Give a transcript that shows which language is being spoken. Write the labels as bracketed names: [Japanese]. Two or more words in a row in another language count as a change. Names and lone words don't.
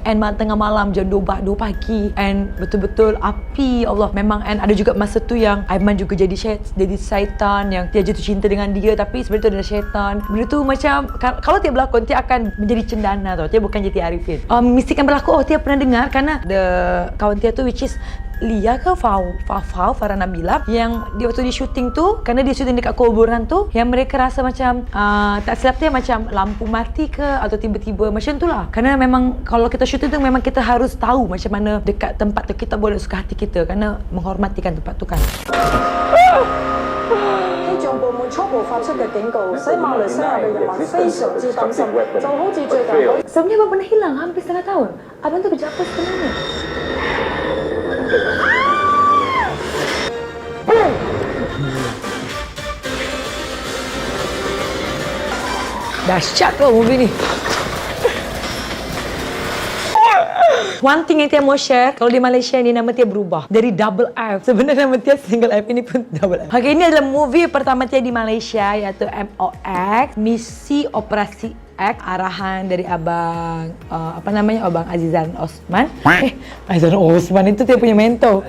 [Malay] And tengah malam jam 2 pagi. And betul-betul api, ya Allah. Memang, and ada juga masa tu yang Aiman juga jadi syaitan, yang Tia jatuh cinta dengan dia. Tapi sebenarnya tu adalah syaitan. Benda tu macam, kalau Tia berlakon, Tia akan menjadi cendana tau. Tia bukan jadi Tia Arifin. Mistikan berlakon, Tia pernah dengar. Karena kawan Tia tu [English] which is [Malay] Lia ke Farah Nabila, yang dia waktu di syuting tu, kerana dia syuting dekat kuburan tu, yang mereka rasa macam tak silap dia macam lampu mati ke atau tiba-tiba macam tu lah. Kerana memang kalau kita syuting tu memang kita harus tahu macam mana dekat tempat tu, kita boleh suka hati kita kerana menghormatikan tempat tu kan. [Cantonese] 氣象部門初步發出嘅警告，所以馬來西亞嘅人民非常之擔心，就好似最近 [Malay] Sebenarnya abang pernah hilang hampir setengah tahun. Abang tu kerja apa sebenarnya? Dahsyat kau movie ni. [English] One thing [Malay] yang Tia mau share, kalau di Malaysia ni nama Tia berubah dari [English] double F. [Malay] Sebenarnya nama Tia [English] single F, [Malay] ini pun [English] double F. [Malay] Okay, ini adalah movie pertama Tia di Malaysia, iaitu MOX, Misi Operasi X, arahan dari Abang Abang Azizan Osman. Azizan Osman itu Tia punya mentor.